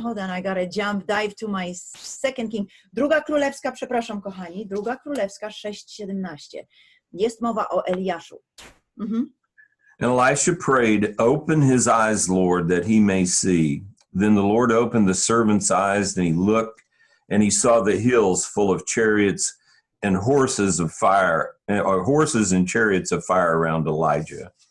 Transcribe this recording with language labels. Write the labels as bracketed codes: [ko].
[en] Hold on, I gotta dive to my 2 King. [pl] Druga Królewska, przepraszam kochani, Druga Królewska 6:17. Jest mowa o Eliaszu. [en] And Elisha prayed, "Open his eyes, Lord, that he may see." Then the Lord opened the servant's eyes, and he looked, and he saw the hills full of chariots and horses of fire, or horses and chariots of fire around Elijah.